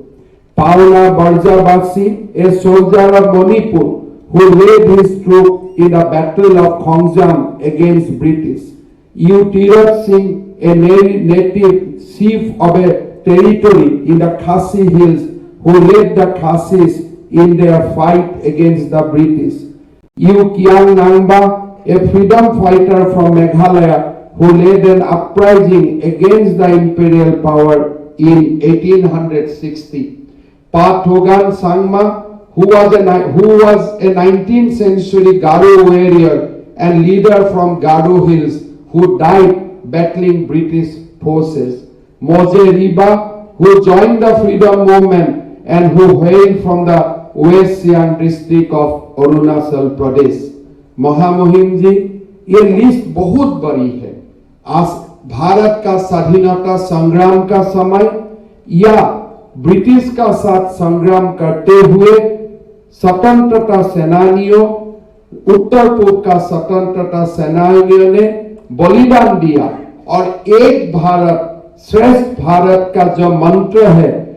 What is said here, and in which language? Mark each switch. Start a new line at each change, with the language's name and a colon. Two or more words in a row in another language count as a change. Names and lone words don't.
English: Paula Barjabasi, a soldier of Manipur, who led his troop in the Battle of Khongjam against British. U. Tirat Singh, a native chief of a territory in the Khasi Hills, who led the Khasis in their fight against the British. U. Kiang Nangba, a freedom fighter from Meghalaya, who led an uprising against the imperial power in 1860. Pa Thogan Sangma, who was a 19th century Garo warrior and leader from Garo Hills, who died battling British forces. Moze Riba, who joined the freedom movement and who hailed from the West Siang district of Arunachal Pradesh.
Hindi: महामहिम जी, ये लिस्ट बहुत बड़ी है. आज भारत का स्वाधीनता संग्राम का समय या ब्रिटिश का साथ संग्राम करते हुए स्वतंत्रता सेनानियों, उत्तर पूर्व का स्वतंत्रता सेनानियों ने बलिदान दिया और एक भारत श्रेष्ठ भारत का जो मंत्र है,